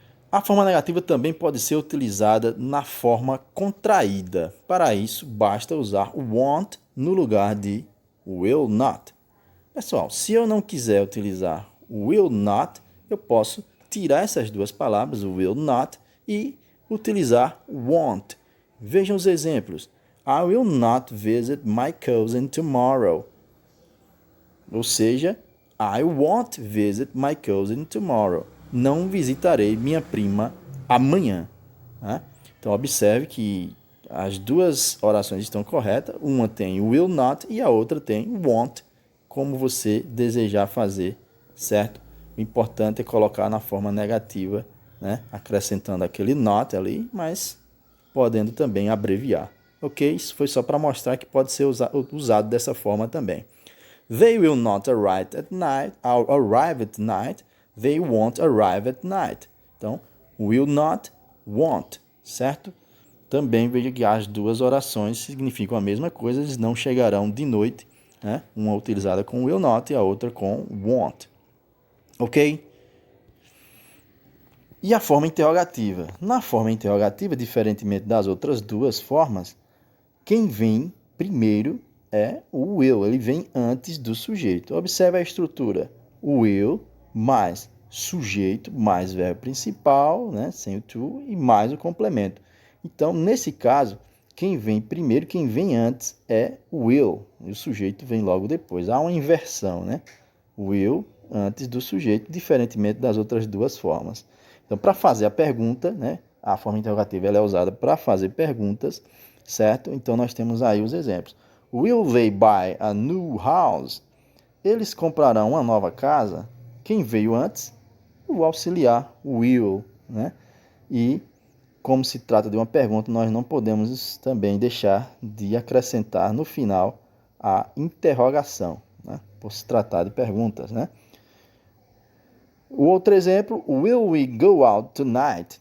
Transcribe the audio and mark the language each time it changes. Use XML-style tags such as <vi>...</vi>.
<pt>A forma negativa também pode ser utilizada na forma contraída. Para isso, basta usar want no lugar de will not. Pessoal, se eu não quiser utilizar will not, eu posso tirar essas duas palavras, o will not, e utilizar want. Vejam os exemplos.</pt> <en>I will not visit my cousin tomorrow.</en> <pt>Ou seja,</pt> <en>I won't visit my cousin tomorrow.</en> <pt>Não visitarei minha prima amanhã. Né? Então, observe que as duas orações estão corretas. Uma tem will not e a outra tem won't, como você desejar fazer, certo? O importante é colocar na forma negativa, né? Acrescentando aquele not ali, mas podendo também abreviar. Ok? Isso foi só para mostrar que pode ser usado dessa forma também.</pt> <en>They will not arrive at night. They won't arrive at night.</en> <pt>Então, will not, won't, certo? Também veja que as duas orações significam a mesma coisa, eles não chegarão de noite, né? Uma utilizada com will not e a outra com won't. Ok? E a forma interrogativa? Na forma interrogativa, diferentemente das outras duas formas, quem vem primeiro é o will, ele vem antes do sujeito. Observe a estrutura. O will mais sujeito, mais verbo principal, né, sem o to, e mais o complemento. Então, nesse caso, quem vem primeiro, quem vem antes é o will, e o sujeito vem logo depois. Há uma inversão, né? Will antes do sujeito, diferentemente das outras duas formas. Então, para fazer a pergunta, né, a forma interrogativa ela é usada para fazer perguntas, certo? Então, nós temos aí os exemplos.</pt> <en>Will they buy a new house?</en> <pt>Eles comprarão uma nova casa? Quem veio antes? O auxiliar, will, né? E, como se trata de uma pergunta, nós não podemos também deixar de acrescentar no final a interrogação, né? Por se tratar de perguntas, né? O outro exemplo,</pt> <en>will we go out tonight?</en>